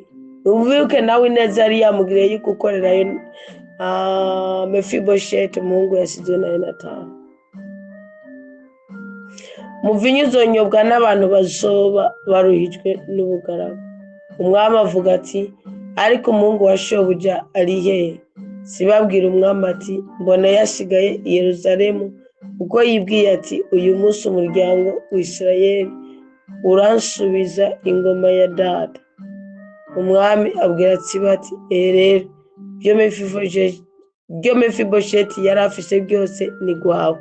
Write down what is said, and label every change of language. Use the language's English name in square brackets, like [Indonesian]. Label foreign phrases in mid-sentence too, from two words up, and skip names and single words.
[Rundi] Umvibuke nawe ineza yari yamugiriye yo gukorerayo Mefibosheti umuhungu yasizwe na Yonatani. Umuvinyu uzonyobwa n'abantu bazoba baruhijwe n'ubugaragu. Umwami avuga ati ariko umuhungu wa shobuja ari hehe? Tsiba abwira umwami ati mbona yasigaye i Yerusalemu, ubwo yibwiye ati uyu munsi umuryango w'Isirayeli uransubiza ingoma ya data. Umwami abwira Tsiba ati rero byo Mefibosheti yari afise byose ni gwawe.